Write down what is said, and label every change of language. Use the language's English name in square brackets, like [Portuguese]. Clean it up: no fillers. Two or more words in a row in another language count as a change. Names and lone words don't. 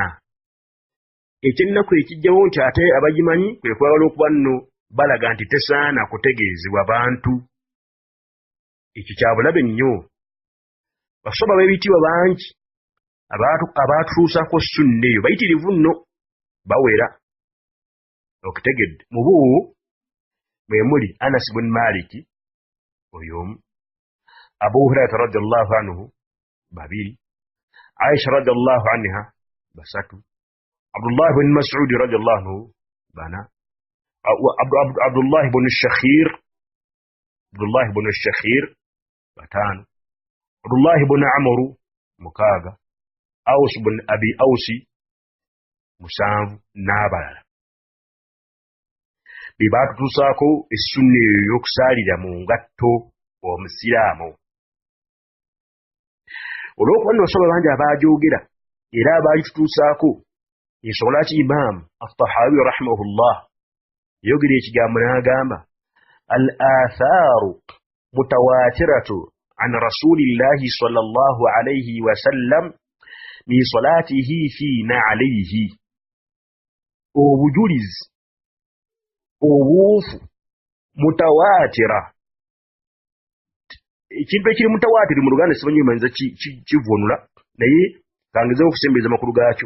[Ganda] Ekyennaku ekijjawo nti ate abagimanyi kwe kwagala okuba nno balaga nti tesaana kutegeezebwa bantu. Ekyo kya bulabe nnyo. Basoma b'ebitiibwa bangi abaatutuusako sunna eyo bayitirivu nno bawera. Okitegedde mu bo mwe muli Anas bin Malik oyo omu, Abu Hurairah [Arabic] رضي الله عنه [Ganda] babiri, Aisha [Arabic] رضي الله عنها [Ganda] basatu, Abdullah bin Mas'ud [Arabic] رضي الله عنه [Ganda] bana, Abdullah bin Shakhir batano, Abdullah bin Amr mukaaga, Aus bin Abi Ausi musanvu n'abalala. Be baatutuusaako essunna eyo y'okusaalira mu ngatto omusiraamu. Olw'okuba nno basoma bangi abaagyogera era abaagitutuusaako, ensonga lwaki Imaamu At-Tahawi rahimahullah yayogera ekigambo n'agamba [Arabic] الآثار متواترة عن رسول الله صلى الله عليه وسلم من صلاته في نعليه. [Ganda] Obujulizi obuufu mutawaatira. Ekintu ekiri mutawaatiri mu Luganda simanyi manyiza kivunula naye kangezeho okusembereza makulu gaakyo.